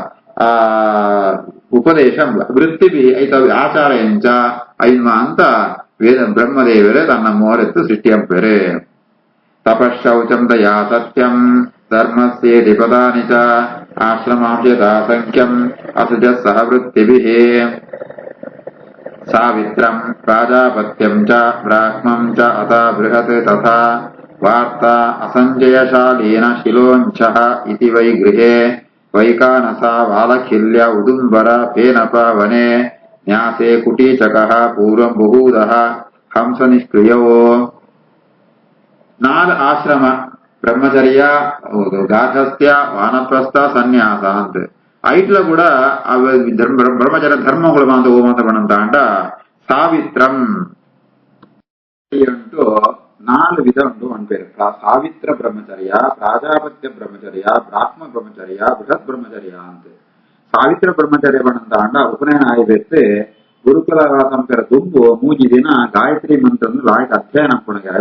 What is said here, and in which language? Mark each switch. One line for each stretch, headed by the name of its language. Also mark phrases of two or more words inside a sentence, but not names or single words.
Tulu: ಉಪದೇಶ ವೃತ್ತಿಭಿ ಐತ ಆಚಾರ ಎಂಚ ಐನ್ಮ ಅಂತ ವೇದ ಬ್ರಹ್ಮದೇವರೇ ತನ್ನ ಮೋರೆತ್ತು ಸೃಷ್ಟಿಯಂಪೆರೆ
Sanskrit: ತಪಶೌಚಂ ದಯಾ ಸತ್ಯಂ ಧರ್ಮಸ್ಯೇತಿ ಪದಾನಿ ಚ ಆಶ್ರಮಾಂಶಯಥಾಸಂಖ್ಯಂ ಅಸುಜ ಸಹ ವೃತ್ತಿಭಿಃ ಸಾವಿತ್ರಂ ಪ್ರಾಜಾಪತ್ಯಂ ಚ ಬ್ರಾಹ್ಮಂ ಚ ಅಥ ಬೃಹತ್ ತಥಾ ವಾರ್ತಾ ಅಸಂಜಯಶಾಲೀನ ಶಿಲೋಂಚಃ ಇತಿ ವೈ ಗೃಹೇ ವೈಕಾನಸ ವಾಲಖಿಲ್ಯ ಉದುಂಬರ ಫೇನಪ ವನೆ ನ್ಯಾಸೆ ಕುಟೀಚಕಃ ಪೂರ್ವಂ ಬಹೂದಃ ಹಂಸ ನಿಷ್ಕ್ರಿಯೋ
Tulu: ನಾಲ್ ಆಶ್ರಮ ಬ್ರಹ್ಮಚರ್ಯ ಗಾರ್ಹಸ್ಥ್ಯ ವಾನಪ್ರಸ್ಥ ಸನ್ಯಾಸ ಅಂತ ಐಟ್ಲ ಕೂಡ ಬ್ರಹ್ಮಚರ್ಯ ಧರ್ಮಗಳು ಅಂತ ಓಮಂತ ಬಣ್ಣಂತಾಂಡ ಸಾವಿತ್ರಂ ಉಂಟು ನಾಲ್ ವಿಧ ಉಂಟು ಅನ್ಪೇರು ಸಾವಿತ್ರ ಬ್ರಹ್ಮಚರ್ಯ ಪ್ರಾಜಾಪತ್ಯ ಬ್ರಹ್ಮಚರ್ಯ ಬ್ರಾಹ್ಮ ಬ್ರಹ್ಮಚರ್ಯ ಬೃಹತ್ ಬ್ರಹ್ಮಚರ್ಯ ಅಂತ ಸಾವಿತ್ರ ಬ್ರಹ್ಮಚರ್ಯ ಬಣ್ಣಂತಾಂಡ ಉಪನಯನ ಆಯ್ತು ಗುರುಕುಲ ಸಂಪೇರ ತುಂಬು ಮೂಜಿ ದಿನ ಗಾಯತ್ರಿ ಮಂತ್ರ ಲಾಯ್ಟ್ ಅಧ್ಯಯನ ಪುಣಗಾಯಿ